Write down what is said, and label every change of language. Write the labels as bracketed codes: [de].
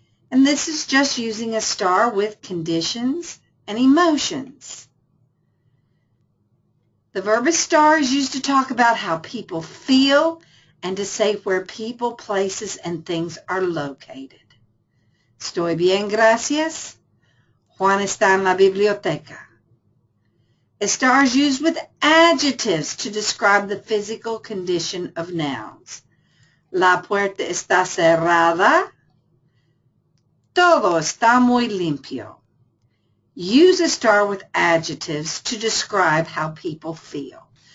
[en] And this is just using estar with conditions and emotions. The verb estar is used to talk about how people feel and to say where people, places, and things are located. [es] Estoy bien, gracias. Juan está en la biblioteca. [en] Estar is used with adjectives to describe the physical condition of nouns. [es] La puerta está cerrada. Todo está muy limpio. [en] Use estar with adjectives to describe how people feel.